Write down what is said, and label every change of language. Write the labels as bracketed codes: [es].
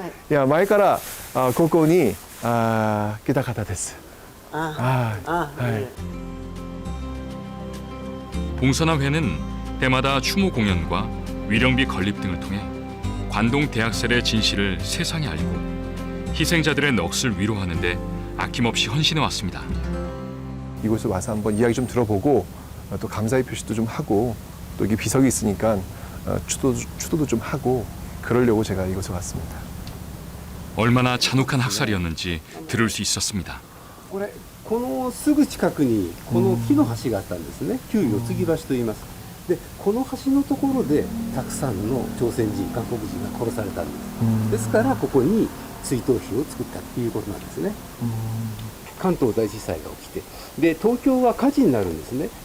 [ja] いや前からここに来た方です。 [ko] 봉선화회는 때마다 추모 공연과 위령비 건립 등을 통해 관동 대학살의 진실을 세상에 알리고 희생자들의 넋을 위로하는 데 아낌없이 헌신해 왔습니다. 이곳에 와서 한번 이야기 좀 들어보고 또 감사의 표시도 좀 하고 또 이게 비석이 있으니까 추도도 좀 하고 그러려고 제가 이곳에 왔습니다. 얼마나 잔혹한 학살이었는지 들을 수 있었습니다. [ja] このすぐ近くにこの木の橋があったんですね。旧四つ木橋と言います。でこの橋のところでたくさんの朝鮮人韓国人が殺されたんです。ですからここに追悼碑を作ったっていうことなんですね。関東大震災が起きてで東京は火事になるんですね。